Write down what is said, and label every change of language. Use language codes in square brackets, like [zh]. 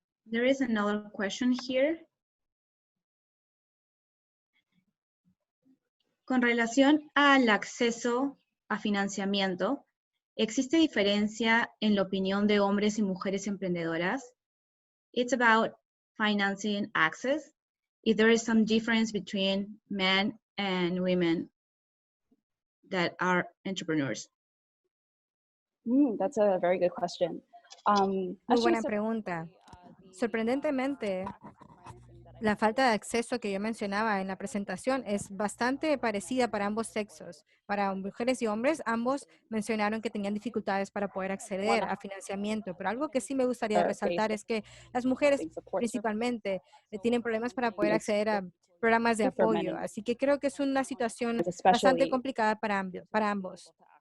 [en] There is another question here. [es] Con relación al acceso a financiamiento, ¿existe diferencia en la opinión de hombres y mujeres emprendedoras? [en] It's about financing access. If there is some difference between men and women that are entrepreneurs. That's a very good question. [es] Muy buena pregunta. Sorprendentemente, la falta de acceso que yo mencionaba en la presentación es bastante parecida para ambos sexos. Para mujeres y hombres, ambos mencionaron que tenían dificultades para poder acceder a financiamiento, pero algo que sí me gustaría resaltar es que las mujeres principalmente tienen problemas para poder acceder a programas de apoyo, así que creo que es una situación bastante complicada para ambos.